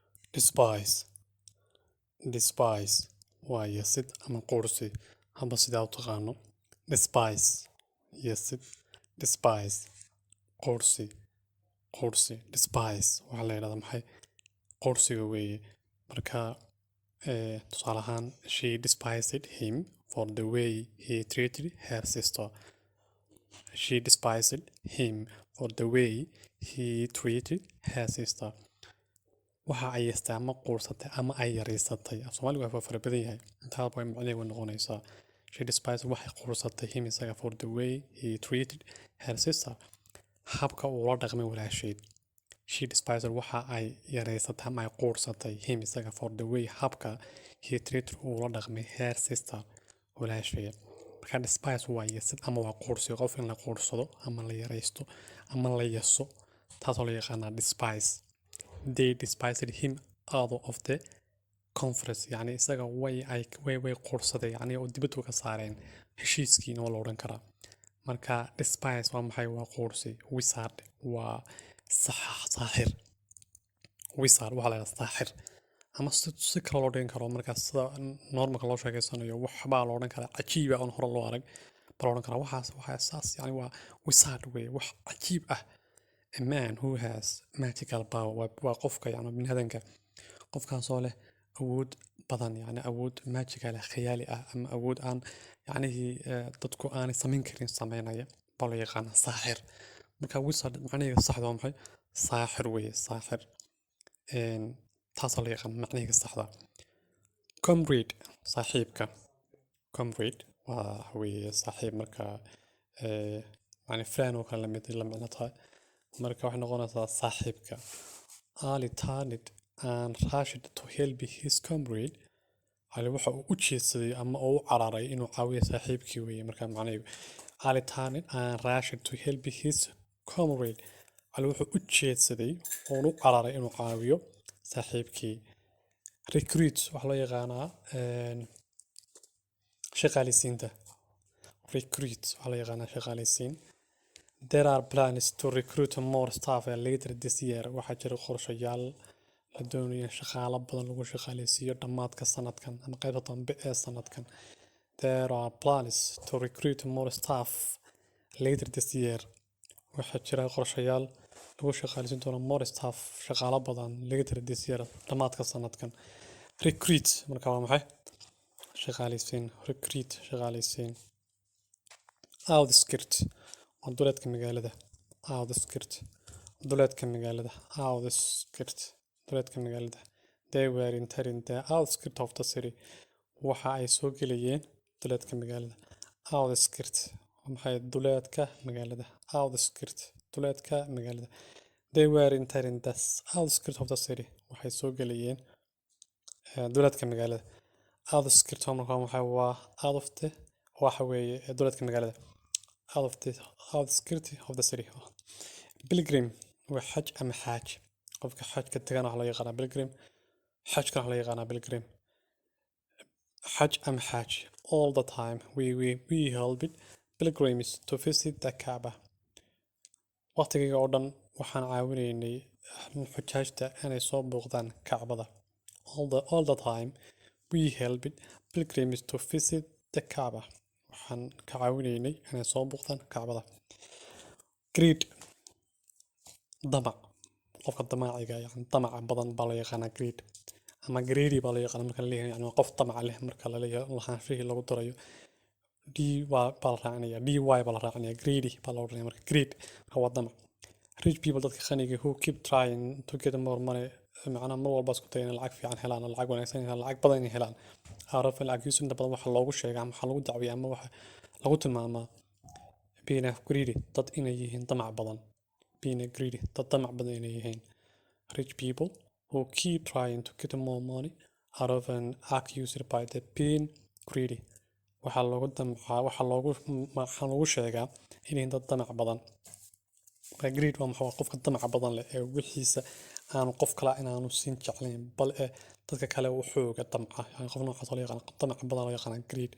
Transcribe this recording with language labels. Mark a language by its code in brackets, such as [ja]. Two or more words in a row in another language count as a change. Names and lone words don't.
[so] despise despise waa yasid ama quursi haba sidaa u taqaano despise yasid despise quursi quursi despise waxaa la yidhahdaa maxay quursiga weeye marka tusaale ahaan [en] she despised him for the way he treated her sister. She despised him for the way he treated her sister. [so] waxa ay yeestay ama quursatay ama ay yaraysatay Soomaaliga waa fara badan yahay intaa bay macnaheedu noqonaysaa [en] she despised [so] waxay quursatay him isaga [en] for the way he treated her sister [so] habka uu la dhaqmay walaasheed [en] she despised [so] waxa ay yaraysatay ama ay quursatay him isaga [en] for the way [so] habka [en] he treated [so] uu la dhaqmay [en] her sister [so] walaasheed marka despise waa yasid ama waa quursi qof in la quursado ama la yaraysto ama la yaso taasoo la yaqaanaa despise. [en] They despised him out of the conference [so] يعني isaga way quursadeen yani oo dibadda ka saareen heshiiskiina oo la odhan karaa marka despise waa maxay waa quursi wizard waa saaxir wizard waxaa la yidhahdaa saaxir ama si kale loo dhigan karo marka sida normalka loo sheegaysanayo waxbaa la odhan karaa cajiiba oon hore loo arag baa la odhan karaa waxaa saas yani waa wizard wey wax cajiib ah. [en] A man who has magical power [so] waa qofka yani biniaadanka qofkaasoo leh awood badan yani awood magical ah khiyaali ah ama awood aan yacnihii dadku aanay samayn karin samaynaya baa loo yaqaana saaxir marka wizard macnaheeda saxda waa maxay saaxir weye saaxir taasoo loo yaqaana macnaheeda saxda. Comrade saaxiibka comrade waa weye saaxiib marka yani friend oo kale la micno tahay marka waxay noqonaysaa saaxiibka. [en] Ali turned and rushed to help his comrade. [so] Ali waxa uu u jeedsaday ama uu u cararay inuu caawiyo saaxiibkii weeye marka macnaheedu [en] Ali turned and rushed to help his comrade. [so] Ali wuxuu u jeedsaday oo u cararay inuu caawiyo saaxiibkii. Recruit waxa loo yaqaanaa shaqaaleysiinta recruit waxa loo yaqaanaa shaqaaleysiin. [en] There are plans to recruit more staff later this year. [so] waxaa jira qorshayaal la doonayo in shaqaale badan lagu shaqaaleysiiyo dhammaadka sanadkan ama qaybta dambe ee sanadkan. [en] There are plans to recruit more staff later this year. [so] waxaa jira qorshayaal lagu shaqaaleysiin doono [en] more staff [so] shaqaale badan [en] later this year [so] dhammaadka sanadkan. Recruit marka waa maxay shaqaaleysiin recruit shaqaaleysiin. Outskirt duleedka magaalada outskirt duleedka magaalada outskirt duleedka magaalada. [en] They were entering the outskirt of the city. [so] waxa ay soo gelayeen duleedka magaalada outskirt maxay duleedka magaalada outskirt duleedka magaalada. [en] They were entering the outskirt of the city. [so] waxay soo gelayeen duleedka magaalada outskirt marka maxay waa [en] out of the [so] waxa weeye duleedka magaalada [en] out of the outskirt of the city. [so] Pilgrim waa xaj ama xaaj qofka xajka tagana waxa loo yaqaanaa pilgrim xajka waxa loo yaqaanaa pilgrim xaj ama xaaj. [en] All the time we helped pilgrims to visit the Kaaba. [so] waqtiga oo dhan waxaan caawinaynay xujaajta inay soo booqdaan Kacbada. [en] All the time we helped pilgrims to visit the Kaaba. [so] waxaan ka caawinaynay inay soo booqdaan Kacbada. Greed damac qofka damaciga yani damaca badan baa loo yaqaanaa greed ama greedy baa loo yaqaanaa marka la leeyahay yani qof damac leh marka la leeyahay lahaanshihii lagu darayo d baa la raacinaya dy baa la raacinaya greedy baa la odhanaya marka greed marka waa damac. [en] Rich people [so] dadka qaniga [en] who keep trying to get more money [so] macnaha mar walba isku daya inay lacag fiican helaan lacag wanaagsan helaan lacag badan inay helaan haarafan lacagtiisu inta badan waxa loogu sheegaa ama waxa lagu dacwiyaa ama waxa lagu tilmaamaa [en] being greedy [so] dad inay yihiin damac badan [en] being greedy [so] dad damac badan inay yihiin. [en] Rich people who keep trying to get more money are often accused by the being greedy. [so] waxaa loogu sheegaa inay dad damac badan. Greed waa maxay qofka damac badan leh ee wixiisa aanu qof kale inaanu siin jeclayn bal ee dadka kale uu xooga damca yani qof noocaas loo yaqaan damac badan loo yaqaan greed.